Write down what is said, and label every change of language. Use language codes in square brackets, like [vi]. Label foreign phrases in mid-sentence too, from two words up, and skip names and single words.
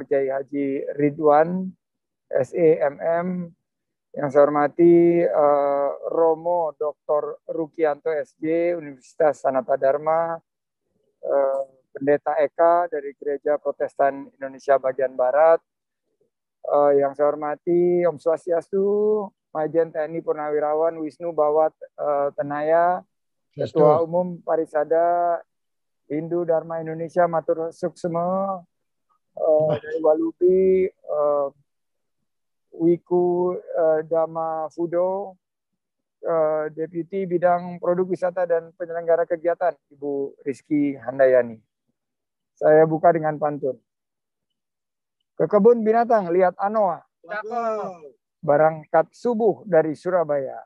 [id] Kiai Haji Ridwan, SEMM, yang saya hormati Romo Dr. Rukianto SJ, Universitas Sanata Dharma, Pendeta Eka dari Gereja Protestan Indonesia Bagian Barat, yang saya hormati [ban] Om Swastiastu, [id] Majen TNI Purnawirawan Wisnu Bawat Tenaya, Ketua Umum Parisada Hindu Dharma Indonesia [ban] Matur Suksema, [id] dari Walubi, Wiku Dhamma Fudo, Deputi Bidang Produk Wisata dan Penyelenggara Kegiatan, Ibu Rizky Handayani. Saya buka dengan pantun. Ke kebun binatang, lihat anoa. Berangkat subuh dari Surabaya.